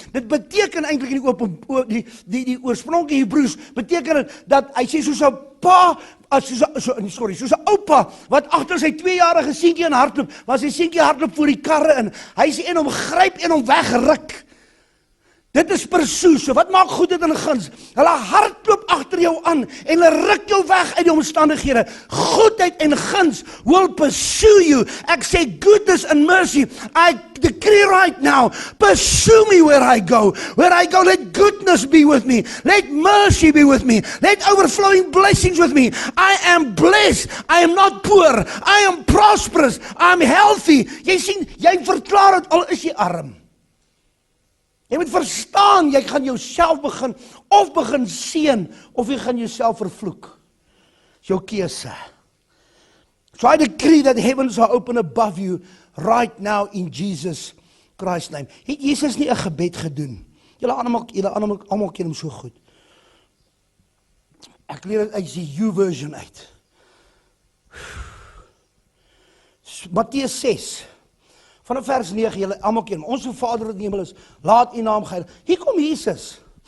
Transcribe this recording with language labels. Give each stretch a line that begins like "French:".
Afrikaans: Dit beteken eintlik in die oorspronklike Hebreëus, beteken dit dat hy sê soos 'n pa, soos 'n oupa, wat agter sy 2-jarige seentjie in hardloop, want sy seentjie hardloop voor die karre in. Hy sê en hom gryp en hom wegruk. Dit is pursue. So wat maak goedheid en guns? Hulle hardloop agter jou aan en hulle ruk jou weg uit die omstandighede. Goedheid en guns
English: will pursue you.
Afrikaans: Ek sê
English: goodness and mercy. I decree right now, pursue me where I go. Where I go, let goodness be with me. Let mercy be with me. Let overflowing blessings with me. I am blessed. I am not poor. I am prosperous. I am healthy.
Afrikaans: Jy sien, jy verklaar dit al is jy arm. Jy moet verstaan, jy gaan jouself begin seën, of jy gaan jouself vervloek. Dis jou keuse.
English: So I decree that heavens are open above you right now in Jesus Christ's name.
Afrikaans: Het Jesus nie 'n gebed gedoen? Julle almal ken hom so goed. Ek leer dit uit die U-version uit. Matteus 6, vanaf vers 9, julle almal ken hom. Onse Vader wat in die hemel is, laat U naam geheilig. Hier kom Jesus.